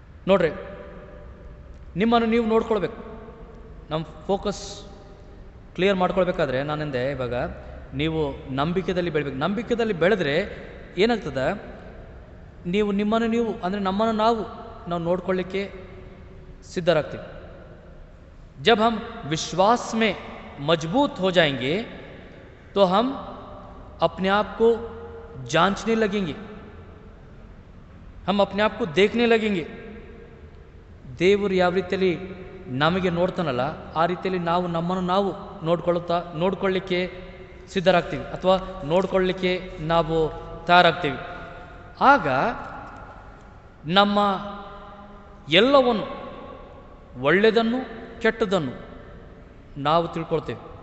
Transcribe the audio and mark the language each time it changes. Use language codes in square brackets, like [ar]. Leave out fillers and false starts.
[kn] ನೋಡ್ರಿ, ನಿಮ್ಮನ್ನು ನೀವು ನೋಡ್ಕೊಳ್ಬೇಕು. ನಮ್ಮ ಫೋಕಸ್ ಕ್ಲಿಯರ್ ಮಾಡ್ಕೊಳ್ಬೇಕಾದ್ರೆ ನಾನೆಂದೆ ಇವಾಗ, ನೀವು ನಂಬಿಕೆಯಲ್ಲಿ ಬೆಳಿಬೇಕು. ನಂಬಿಕೆಯಲ್ಲಿ ಬೆಳೆದ್ರೆ ಏನಾಗ್ತದೆ, ನೀವು ನಿಮ್ಮನ್ನು ನೀವು ಅಂದರೆ ನಮ್ಮನ್ನು ನಾವು ನೋಡ್ಕೊಳ್ಳಿಕ್ಕೆ ಸಿದ್ಧರಾಗ್ತೀವಿ. [hi] जब हम विश्वास में मजबूत हो जाएंगे तो हम अपने आप को जांचने लगेंगे, हम अपने आप को देखने लगेंगे. [kn] ದೇವರು ಯಾವ ರೀತಿಯಲ್ಲಿ ನಮಗೆ ನೋಡ್ತಾನಲ್ಲ ಆ ರೀತಿಯಲ್ಲಿ ನಾವು ನಮ್ಮನ್ನು ನಾವು ನೋಡ್ಕೊಳ್ಳಿಕ್ಕೆ ಸಿದ್ಧರಾಗ್ತೀವಿ ಅಥವಾ ನೋಡ್ಕೊಳ್ಳಿಕ್ಕೆ ನಾವು ತಯಾರಾಗ್ತೀವಿ. ಆಗ ನಮ್ಮ ಎಲ್ಲವನ್ನು, ಒಳ್ಳೆಯದನ್ನು ಕೆಟ್ಟದನ್ನು ನಾವು ತಿಳ್ಕೊಳ್ತೇವೆ.